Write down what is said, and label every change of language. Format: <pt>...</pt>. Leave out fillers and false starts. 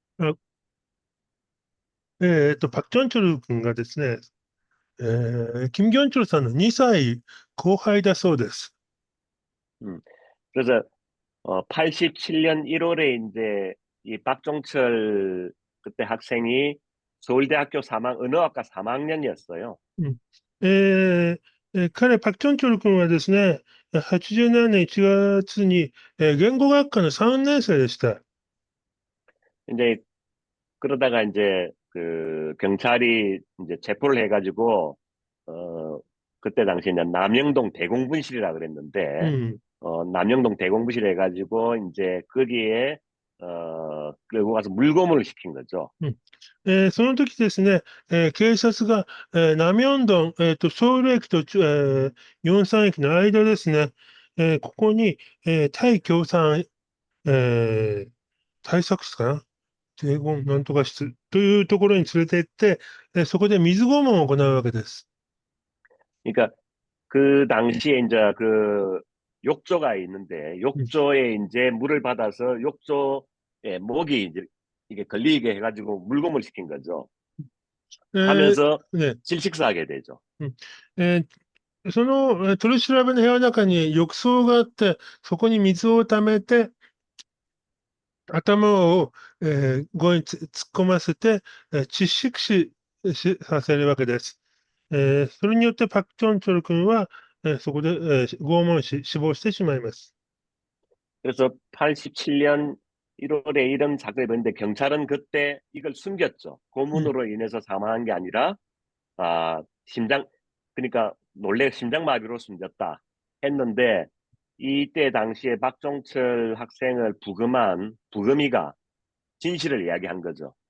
<ja>あパク・チョンチョル君がですね、キム・ギョンチョルさんの2歳後輩だそうです。 음.</ja> <ko>그래서 87년 1월에 이제 이 박종철 그때 학생이 서울대학교 언어학과 3학년이었어요. うん。</ko> <ja>彼、パク・チョンチョル君はですね、87年1月に、言語学科の3年生でした。</ja> <ko>이제 그러다가 이제 그 경찰이 이제 체포를 해가지고 어 그때 당시에 이제 남영동 대공분실이라 う 그랬는데 ん。 남영동 대공분실 해가지고 이제 거기에 끌고 가서 물고문을 시킨 거죠. うん。</ko> <ja>その時ですね、警察が、南明洞、ソウル駅と、ヨンサン駅の間ですね、ここに、対共産、えー対策室かな、帝国なんとか室というところに連れて行って、そこで水拷問を行うわけです。</ja> <ko>그러니까 그 당시에 이제 그 욕조가 있는데 うん。 욕조에 이제 물을 받아서 욕조에 목이 이제 이게 걸리게 해가지고 물고문을 시킨 거죠. 하면서 ね、 질식사하게 되죠. うん。</ko> <ja>その、取り調べの部屋の中に浴槽があって、そこに水を溜めて、頭を、ここに突っ込ませて、窒息死させるわけです。それによってパク・チョンチョル君は、そこで、拷問死亡してしまいます。</ja> <ko>그래서 87년 1월에 이런 사건이 벌어졌는데 경찰은 그때 이걸 숨겼죠. うん。 고문으로 인해서 사망한 게 아니라 심장 그러니까 놀래 심장마비로 숨졌다 했는데 이때 당시에 박종철 학생을 부금이가 진실을 이야기한 거죠.</ko>